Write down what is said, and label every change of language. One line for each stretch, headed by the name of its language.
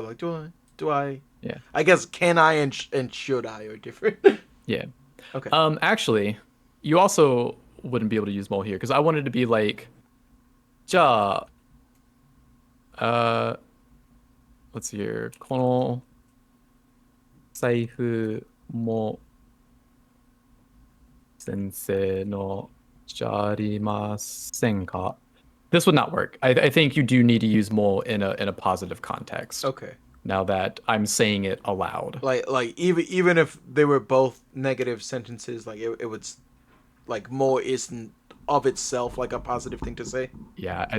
English: Like, do I? Yeah. I guess can I and should I are different. Yeah. Okay. Actually, you also wouldn't be able to use mole here because I wanted to be like, じゃあ、let's see here.
Japanese: この財布も先生のじゃありませんか?
English: This would not work. I think you do need to use mole in a positive context. Okay. Now that I'm saying it aloud. Like even if they were both negative sentences, like it would like more isn't of itself like a positive thing to say. Yeah, I